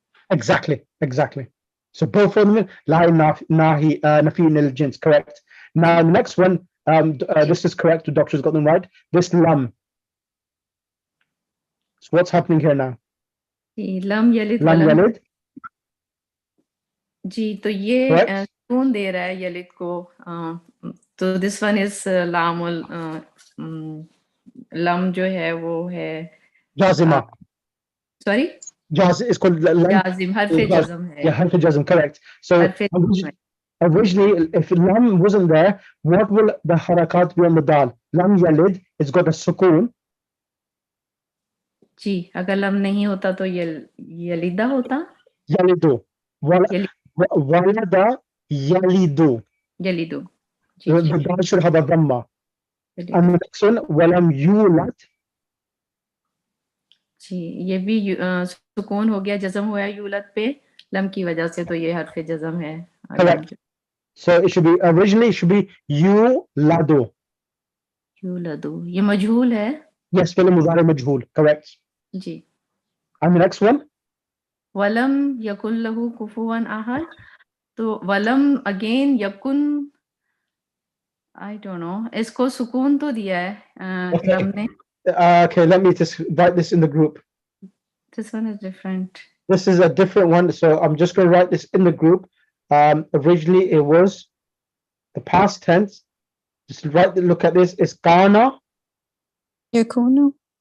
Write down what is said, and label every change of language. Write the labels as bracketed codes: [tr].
[en] Exactly. So both of them, [ar] la nafi lil jins, [en] correct. Now the next one, this is correct. The doctor's got them right. This lam. So what's happening here now? [ar] Lam yalid Lam walam. yalid. [hi] जी तो ये सुकून दे रहा है यलिद को तो [en] this one is [hi] लामुल lump जो है वो है [ar] Jazima. [en] Sorry? It's called [hi] Jazim, harf-e jazm hai. [en] Yeah, harf-e jazm, correct. So originally, if lam wasn't there, what will the harakat be on the dal? [ar] Lam yalid, [en] it's got a sukoon. [hi] जी, अगर lump नहीं होता तो यलिदा होता? [ar] Yalidu. Walada yalidu. Yalidu. [en] The dal should have a dhamma. And the next one, [ar] walam yulad. [hi] जी ये भी सुकून हो गया जज़म हुआ यूलद पे लम की वजह से तो ये हर्फ जज़म है [en] Correct. So it should be originally yuladu. [hi] यूलदु ये मजहूल है. [en] Yes, [ar] fi'l mudari majhul, [en] correct. [hi] Ji. [en] And the next one, [ar] वलम यकुन लहू कुफुवन अहद [hi] तो वलम again यकुन [en] I don't know [hi] इसको सुकून तो दिया है लम ने. [en] Okay, let me just write this in the group. This one is different. This is a different one, so I'm just going to write this in the group. Originally, it was the past tense. Just look at this. It's kana. [ar] Yakunu.